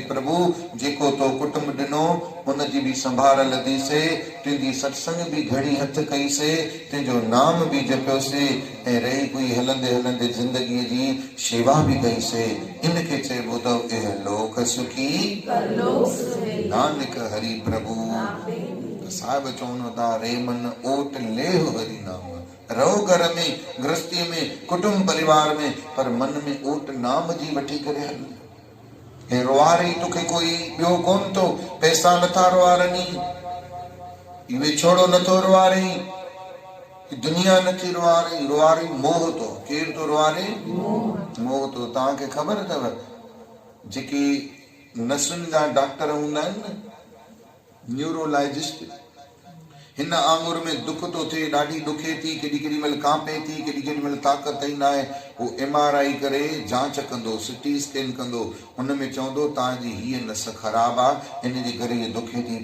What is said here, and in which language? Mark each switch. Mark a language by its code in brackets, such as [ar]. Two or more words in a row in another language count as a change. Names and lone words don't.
[sd] प्रभु जेको तो कुटुंब ॾिनो उनजी बि संभाल लधीसे, तुंहिंजी सत्संग बि घड़ी हथ कईसे, तुंहिंजो नाम बि जपियोसे, ऐं रही कोई हलंदे हलंदे ज़िंदगीअ जी शेवा बि कईसे। इनखे चइबो अथव [pa] ਇਹ ਲੋਕ ਸੁਖੀ ਨਾਨਕ ਹਰਿ ਪ੍ਰਭੁ। [sd] साहिब चवनि था, [pa] ਰੇ ਮਨ ਓਟ ਲੇਹ ਹਰਿ ਨਾਮ। [sd] रहो घर में, गृहस्थीअ में, कुटुंब परिवार में, पर मन में ओट नाम जी वठी करे हल। हे रुआरी तोखे कोई ॿियो कोन थो, पैसा नथा रुआरनि, इहे छोड़ो नथो रुआरे, दुनिया नथी रुआरे, रुआरे मोह तो। केर तो रुआरे? मोह तो। तव्हांखे ख़बर अथव जेके नसुनि जा डॉक्टर हूंदा आहिनि न, न्यूरोलॉजिस्ट, हिन आंगुर में दुख तो थिए, ॾाढी दुखे थी, केॾी महिल कांपे थी, केॾी महिल ताक़त ई न आहे, उहो MRI करे जांच कंदो, [en] CT scan [sd] कंदो, हुन में चवंदो तव्हांजी हीअ नस ख़राबु आहे, इन जे करे हीअ दुखे थी।